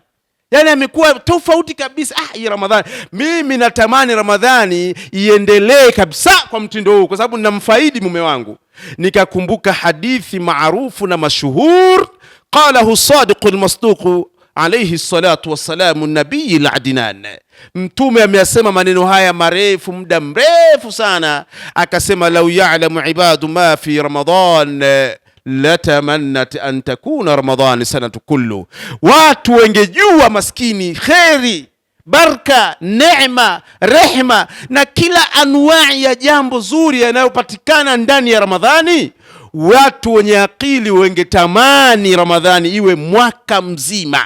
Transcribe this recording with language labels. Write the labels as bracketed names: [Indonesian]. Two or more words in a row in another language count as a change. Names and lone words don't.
[Swahili] Yani amekuwa tofauti kabisa. Hii Ramadhani, mimi natamani Ramadhani iendelee kabisa kwa mtindo huu kwa sababu ninamfaidi mume wangu. Nikakumbuka hadithi maarufu na mashuhur, [Arabic] قاله الصادق المصدوق عليه الصلاة والسلام النبي العدنان. [Swahili] Mtume ameyasema maneno haya marefu, muda mrefu sana, akasema [Arabic] لو يعلم العباد ما في رمضان لتمنت أن تكون رمضان السنة كلها. [Swahili] Watu wengejua maskini kheri, baraka, neema, rehma na kila anwai ya jambo zuri yanayopatikana ndani ya Ramadhani, watu wenye akili wengetamani Ramadhani iwe mwaka mzima.